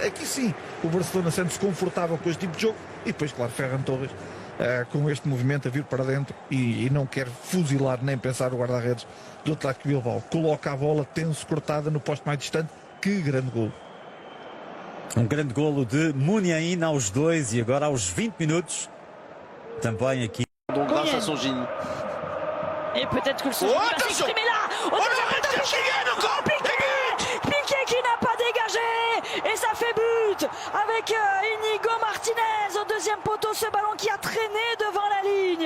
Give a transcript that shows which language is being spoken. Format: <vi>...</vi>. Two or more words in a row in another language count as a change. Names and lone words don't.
<pt>Aqui sim o Barcelona sente-se confortável com este tipo de jogo, e depois claro Ferran Torres com este movimento a vir para dentro e não quer fuzilar nem pensar o guarda-redes do Atlético Bilbao, coloca a bola tenso, cortada no posto mais distante. Que grande golo. Um grande golo de Muniain aos 2 e agora aos 20 minutos também aqui.</pt> <fr>Donc grâce à son génie. Et peut-être que le Piqué va s'exprimer là. Piqué qui n'a pas dégagé et ça fait but avec Íñigo Martínez au deuxième poteau, ce ballon qui a traîné devant la ligne.</fr>